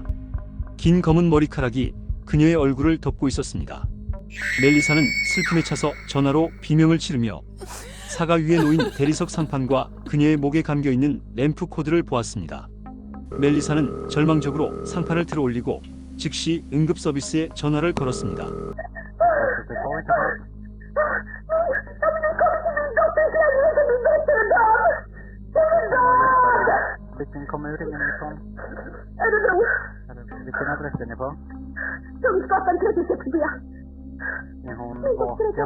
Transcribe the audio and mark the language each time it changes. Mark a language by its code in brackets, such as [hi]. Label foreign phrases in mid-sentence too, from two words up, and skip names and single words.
[ko] 긴 검은 머리카락이 그녀의 얼굴을 덮고 있었습니다. 멜리사는 슬픔에 차서 전화로 비명을 지르며 사가 위에 놓인 대리석 상판과 그녀의 목에 감겨있는 램프 코드를 보았습니다. 멜리사는 절망적으로 상판을 들어 올리고 즉시 응급 서비스에 전화를 걸었습니다. [sv] Vilken kommun ringer ni ifrån? Örebro. Vilken adress är ni på? Kungsgatan 36B. Är hon vaken?